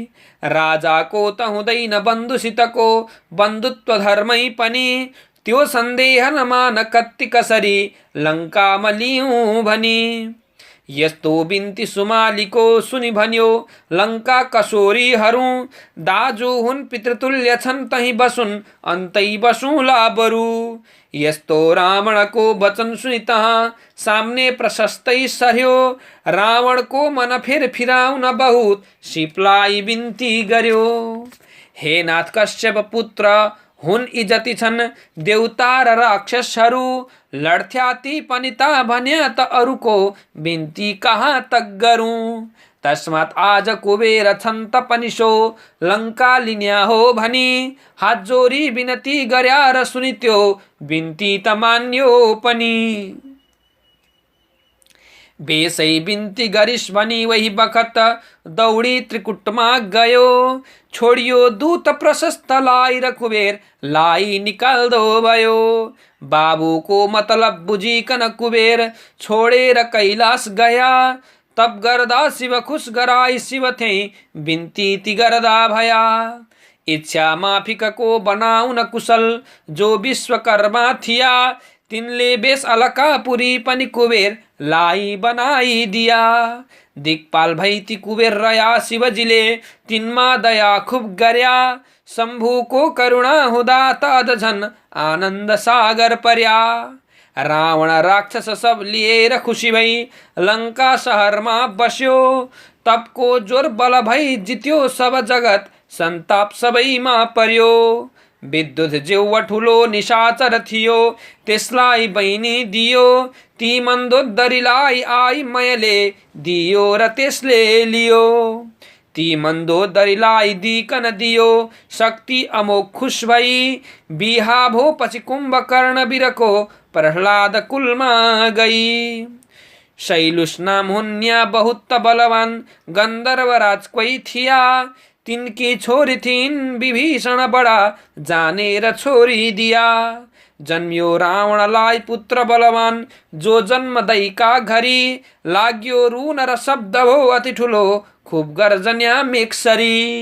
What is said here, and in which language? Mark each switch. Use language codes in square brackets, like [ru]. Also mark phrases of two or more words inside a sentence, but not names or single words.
[ne] राजाको त हुँदैन बन्धुसितको बन्धुत्व धर्मै पनि, त्यो सन्देह नमान कत्ति कसरी लङ्कामा लिऊँ भनी। यस्तो बिन्ती सुमालीको सुनि भन्यो लङ्का कसोरीहरू, दाजु हुन् पितृतुल्य छन् तही बसुन् अन्तै बसुँला बरु। यस्तो रावणको वचन सुनि तहाँ सामने प्रशस्तै सर्यो, रावणको मन फेर फिराउन बहुत सिपलाई बिन्ती गर्यो। हे नाथ कश्यप पुत्र हुन् यी जति छन् देउता र राक्षसहरू, लड्थ्या ती पनि ता भन्या त अरूको बिन्ती कहाँ तक गरूँ। तस्मात् आज कुबेर छन् त पनि सो लङ्का लिन्या हो भनी, हात जोरी बिनती गर्या र सुनि त्यो बिन्ती त मान्यो पनि। बेसै बिन्ती गरिस् भनी वही बखत दौडी त्रिकुटमा गयो, छोडियो दूत प्रशस्तलाई र कुबेर लाई निकाल्दो भयो। बाबुको मतलब बुझिकन कुबेर छोडेर कैलाश गया, तब गर्दा शिव खुश गराई शिव थिए बिन्ती ती गर्दा भया। इच्छा माफिकको बनाउन कुशल जो विश्वकर्मा थिया, तिनले बेस अलकापुरी पनि कुबेर लाई बनाइदिया। दिक्पाल भई ती कुबेर रया शिवजीले तिनमा दया खुब गर्या, शम्भुको करुणा हुँदा त अझ झन आनन्द सागर पर्या। रावण राक्षस सब लिएर खुसी भई लङ्का शहरमा बस्यो, तबको जोर बल भई जित्यो सब जगत सन्ताप सबैमा पर्यो। विद्युत जिउवा ठुलो निशाचर थियो त्यसलाई बहिनी दियो, ती मन्दोदरीलाई आई मयले दियो र त्यसले लियो। ती मन्दोदरीलाई दिकन दियो शक्ति अमोघ खुश भई, बिहा भो पछि कुम्भकर्ण बिरको प्रह्लाद कुलमा गई। शैलुष नाम हुन्या बहुत बलवान गन्धर्वराज कोही थिया, तिनकी छोरी थिइन् विभीषण बडा जानेर छोरी दिया। जन्मियो रावणलाई पुत्र बलवान जो जन्मदैका घरी, लाग्यो रुन र शब्द भो अति ठुलो खुब गर्जन्या मेघसरी।